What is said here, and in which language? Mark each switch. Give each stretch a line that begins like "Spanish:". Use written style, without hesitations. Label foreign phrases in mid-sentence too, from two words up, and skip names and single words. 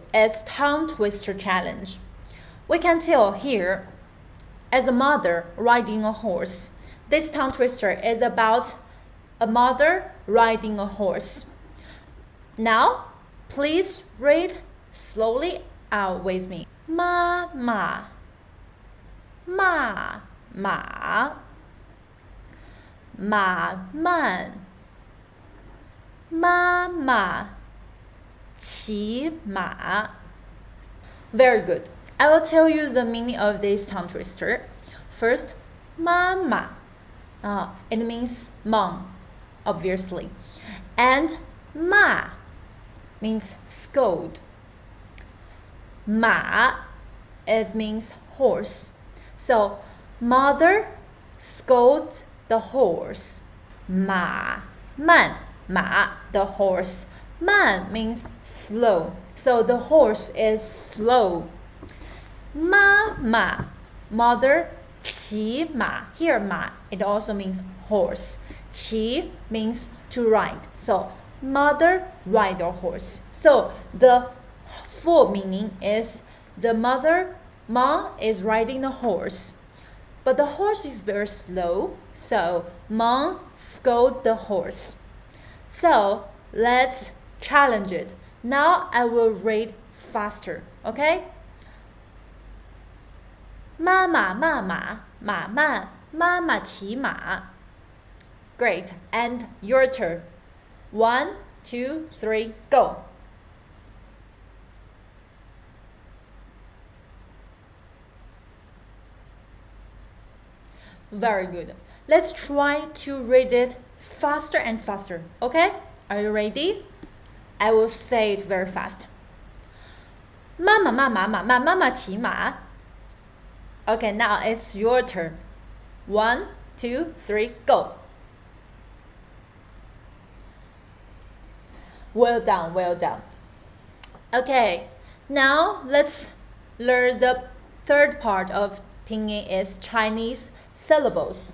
English: It's tongue twister challenge. We can tell here, as a mother riding a horse. This tongue twister is about a mother riding a horse. Now, please read slowly out with me.
Chinese: 妈，妈，骂，马，马，慢，妈，妈,
English: 骑马 Very good. I will tell you the meaning of this tongue twister. First, mama. It means mom, obviously. And ma means scold. Ma, it means horse. So, mother scolds the horse.
Chinese: 马，慢，妈,
English: the horse. Man means slow. So the horse is slow. Ma, mother,
Chinese: 骑马.
English: Here ma, it also means horse. Qi means to ride. So mother ride a horse. So the full meaning is the mom is riding the horse. But the horse is very slow, so mom scold the horse. So let's challenge it. Now I will read faster, okay?
Chinese: 妈妈骑马.
English: Great, and your turn. 1, 2, 3, go. Very good. Let's try to read it faster and faster, okay? Are you ready? I will say it very fast.
Chinese: 妈妈骑马.
English: Okay, now it's your turn. 1, 2, 3, go. Well done, well done. Okay, now let's learn the third part of Pinyin is Chinese syllables.